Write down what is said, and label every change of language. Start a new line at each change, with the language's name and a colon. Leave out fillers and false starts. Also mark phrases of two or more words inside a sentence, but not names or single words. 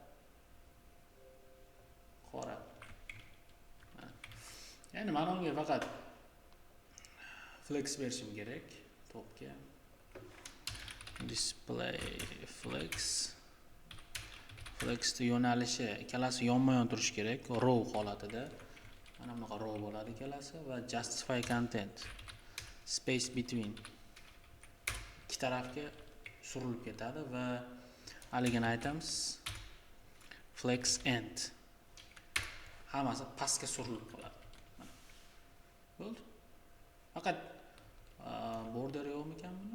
Uzbek: Ya'ni mana unga faqat flex berishim kerak topga.
English: Display flex.
Uzbek: Flexning yo'nalishi ikkalasi yonma-yon turishi kerak, row holatida. Mana bunaqa row bo'ladi ikkalasi va
English: justify content. Space between.
Uzbek: Ikki tarafga surilib ketadi va haligini aytamiz.
English: Flex end.
Uzbek: Hammasi pastga surilib qoladi. Bo'ldi. Faqat border yo'qmi ekan buni?